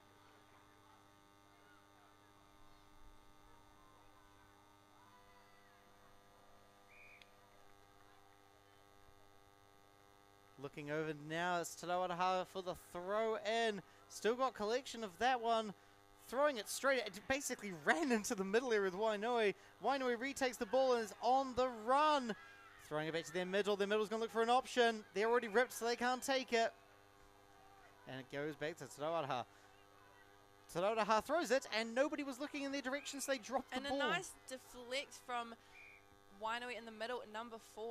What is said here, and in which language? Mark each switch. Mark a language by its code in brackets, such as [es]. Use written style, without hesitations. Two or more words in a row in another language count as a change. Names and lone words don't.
[en] Looking over now, it's Te Aroha for the throw in. Still got collection of that one. Throwing it straight, it basically ran into the middle area with Wainui. Wainui retakes the ball and is on the run. Throwing it back to their middle. Their middle's going to look for an option. They're already ripped, so they can't take it. And it goes back to Te Aroha. Te Aroha throws it, and nobody was looking in their direction, so they dropped the ball. And a nice deflect from Wainui in the middle at number 4.